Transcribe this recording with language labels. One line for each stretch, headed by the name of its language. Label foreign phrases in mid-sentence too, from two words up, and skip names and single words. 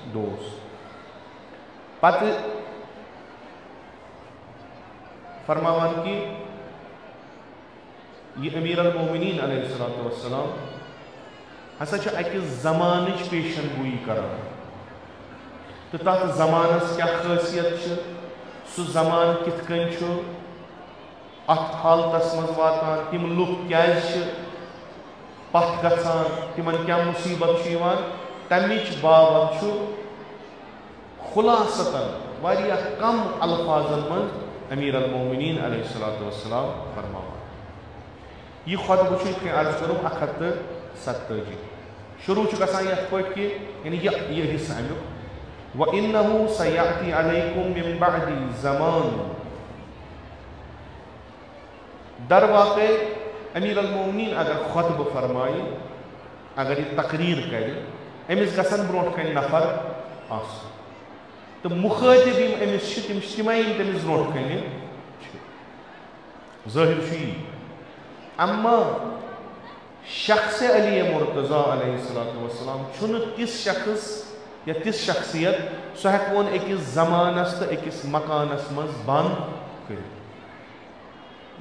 Kashmiri: دوست پتہٕ فرماوان کہ یہ امیر المؤمنین
Arabic: علیہ السلام
Kashmiri: ہسا چھُ أکِس زمانٕچ پیشن گویی کران تو تَتھ زمانس کیا خٲصیت چھِ سُہ زمان کِتھ کٔنۍ چھُ اتھ حالتس منٛز واتان تِم لُکھ کیازِ چھِ پتھ گژھان تِمن کیا مُصیبت چھُ یِوان تمِچ بابت چھُ خُلاصتن واریاہ کم الفاظن منٛز امیر المؤمنین
Arabic: علیہ السلام
Kashmiri: فرماوان یہ خطبہ چھُ یِتھ کٔنۍ عرض کوٚرُم 147 شروع چھُ گژھان یتھ پٲٹھۍ کہ یعنی یہ حصہٕ امیُک
Arabic: وَإِنَّهُ سَيَأْتِي عَلَيْكُمْ مِنْ بَعْدِ زَمَانٌ
Kashmiri: در واقع امیر المؤمنین اگر خطبہ فرمائی اگر یہ تقریر کرِ امس گژھن برونٛٹھ کنہِ نفر آسُن تہٕ مُخٲطِب یِم امس چھِ تِم چھِ تِمے یِم تٔمِس برونٛٹھ کنہِ چھِ ظٲہِر چھُ یی اما شخص علی مرتضیٰ
Arabic: علیہ السلام
Kashmiri: چھُنہٕ تِژھ شخص یا تِژھ شخصیت سُہ ہیٚکون أکِس زمانس تہٕ أکِس مکانس منٛز بنٛد کٔرِتھ